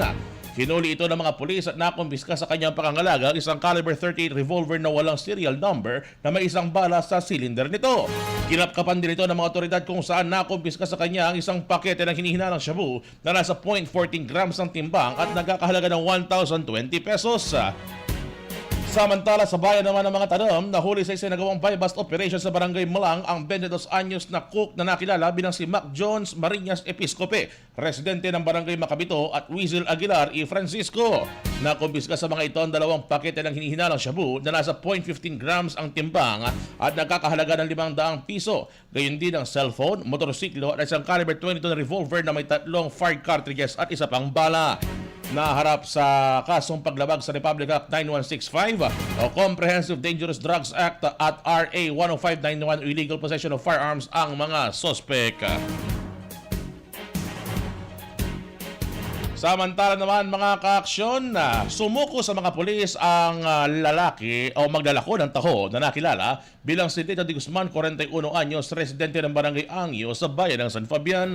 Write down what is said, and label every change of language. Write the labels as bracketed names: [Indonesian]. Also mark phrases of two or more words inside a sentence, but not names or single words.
[Filipino] Hinuli ito ng mga pulis at nakumpiska sa kanyang pangangalaga isang caliber 38 revolver na walang [English] serial number [Filipino] na may isang bala sa cylinder nito. Kinapkapan din ito ng mga otoridad kung saan nakumpiska sa kanya ang isang pakete ng hinihinalang shabu na nasa 0.14 grams ang timbang at nagkakahalaga ng 1,020 pesos. Samantala sa bayan naman ng mga tanam, nahuli sa isinagawang [English] buy-bust operation [Filipino] sa barangay Malang ang 22 anyos na cook na nakilala bilang si Mac Jones Marinas Episcope, residente ng barangay Macabito, at Weasel Aguilar E. Francisco. Nakumpiska sa mga ito ang dalawang pakete ng hinihinalang shabu na nasa 0.15 grams ang timbang at nagkakahalaga ng 500 piso. Gayon din ang cellphone, motorsiklo at isang caliber 22 na revolver na may 3 [English] fired cartridges [Filipino] at isa pang bala. Naharap sa kasong paglabag sa Republic Act 9165 o Comprehensive Dangerous Drugs Act at RA 10591 [English] illegal possession of firearms [Filipino] ang mga sospek. Samantala naman mga ka-aksyon, sumuko sa mga pulis ang lalaki o maglalako ng taho na nakilala bilang si Tito de Guzman, 41 anyos, residente ng barangay Angyo sa bayan ng San Fabian.